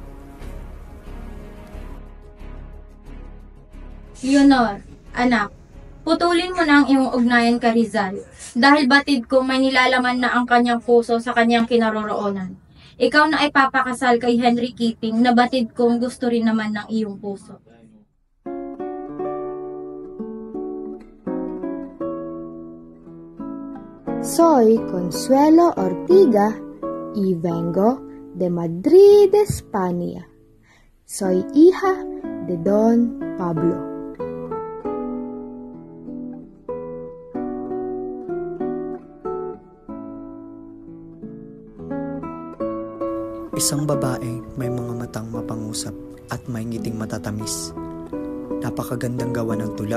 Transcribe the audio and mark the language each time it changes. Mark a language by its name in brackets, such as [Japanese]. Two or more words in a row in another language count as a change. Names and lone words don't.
[Filipino] Leonor, anak, putulin mo na ang iyong ugnayan kay Rizal dahil batid ko may nilalaman na ang kanyang puso sa kanyang kinaroroonan. Ikaw na ay papakasal kay Henry Keating na batid kong gusto rin naman ng iyong puso. [Spanish] Soy Consuelo Ortiga y vengo de Madrid, España. Soy hija de Don Pablo. [Filipino] Isang babae may mga matang mapangusap at may ngiting matatamis. Napakagandang gawa ng tula.